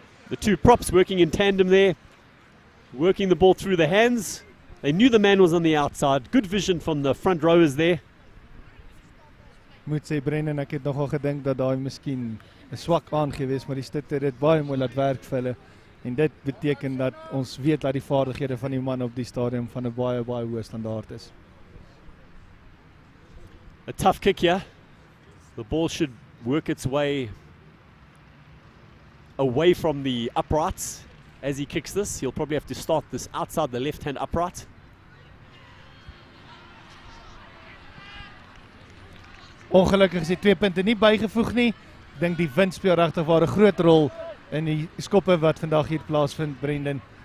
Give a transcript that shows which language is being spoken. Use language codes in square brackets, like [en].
[en] The two props working in tandem there, working the ball through the hands. They knew the man was on the outside. Good vision from the front rowers there. [af] Moet sê Brendan, ek het nogal gedink dat daai miskien 'n swak aangewees, maar die Stitte het dit baie mooi laat werk vir hulle. En dit beteken dat ons weet dat die vaardighede van die man op die stadium van 'n baie hoë standaard is. [en] A tough kick here. The ball should work its way away from the uprights as he kicks this. He'll probably have to start this outside the left-hand upright. [af] Ongelukkig is die 2 punte nie bygevoeg nie. Ek dink die wind speel regtig waar 'n groot rol in die skoppe wat vandag hier plaasvind, Brendan.